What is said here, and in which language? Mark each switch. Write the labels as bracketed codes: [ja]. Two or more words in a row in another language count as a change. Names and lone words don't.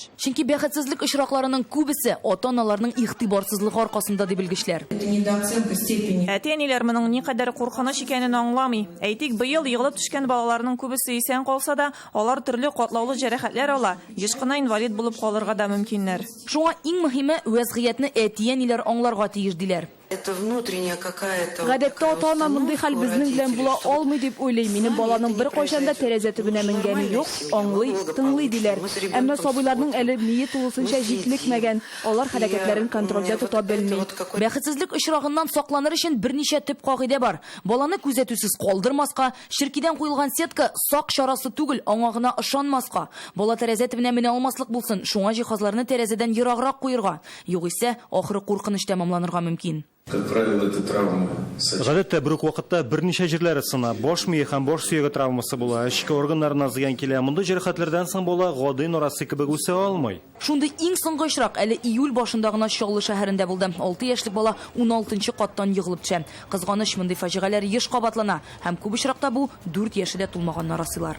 [tt] Чөнки бәхетсезлек очракларының күбесе ата-аналарның игътибарсызлыгы аркасында дип белгечләр. Әтияниләр моның никадәр куркыныч икәнен аңламый. Әйтик, быел егылып төшкән балаларның күбесе исән калса да, алар төрле катлаулы җәрәхәтләр ала. Еш кына инвалид булып калырга да мөмкиннәр. Шуңа иң мөһиме вазгыятьне әтияниләр аңларга тиеш диләр. [ru] Это внутренняя какая-то... [tt] Гадәттә ата-ана мондый хәл безнең белән була алмый дип уйлый. Минем баланың бер кайчанда тәрәзә төбенә менгәне юк, аңлый, тыңлый диләр. Әмма сабыйларның әле мие тулысынча җитлекмәгән, алар хәрәкәтләрен контрольдә тота белми. Бәхетсезлек очрагыннан сакланыр өчен берничә төп кагыйдә бар. Баланы күзәтүсез калдырмаска, ширкидән куелган сетка сак чарасы түгел, аңа гына ышанмаска. Бала тәрәзә төбенә менә алмаслык булсын, шуңа җиһазларны тәрәзәдән ераграк куерга. Югыйсә, ахыры куркыныч тәмамланырга мөмкин. [ru] Как правило, это травмы. [tt] Гадәттә бер үк вакытта берничә җирләре сына, баш мие һәм баш сөяге травмасы була, эчке органнарына зыян килә. Мондый җәрәхәтләрдән соң бала гади норасы кебек үсә алмый. Шундый иң соңгы очрак әле июль башында гына Чаллы шәһәрендә булды. 6 яшьлек бала 16нчы каттан егылып төшә. Кызганыч, мондый фаҗигаләр еш кабатлана һәм күп очракта бу 4 яшендә тулмаганнар асыйлар.